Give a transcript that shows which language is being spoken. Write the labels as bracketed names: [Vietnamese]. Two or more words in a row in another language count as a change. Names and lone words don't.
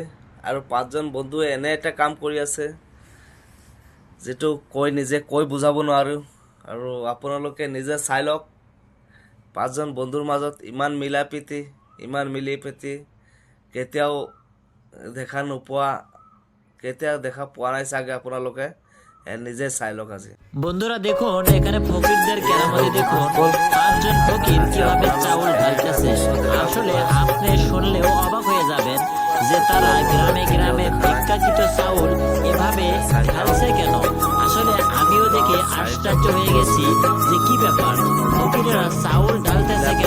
[Assamese] আৰু পাঁচজন বন্ধুৱে এনে এটা কাম কৰি আছে যিটো নিজে কৈ বুজাব নোৱাৰোঁ। আৰু আপোনালোকে নিজে চাই লওক। পাঁচজন বন্ধুৰ মাজত ইমান মিলা প্ৰীতি, ইমান মিলি প্ৰীতি কেতিয়াও দেখা পোৱা নাই চাগে আপোনালোকে। নিজে চাই লওক আজি। [Bangla] বন্ধুরা দেখুন, এখানে ফকিরদের কেরামতি দেখুন। পাঁচজন ফকির কিভাবে চাউল ঢালতেছে। আসলে আপনি শুনলেও অবাক হয়ে যাবেন যে তারা গ্রামে গ্রামে ভিক্ষাকৃত চাউল এভাবে ঢালছে কেন। আসলে আমিও দেখে আশ্চর্য হয়ে গেছি যে কি ব্যাপার, ফকিরেরা চাউল ঢালতেছে কেন।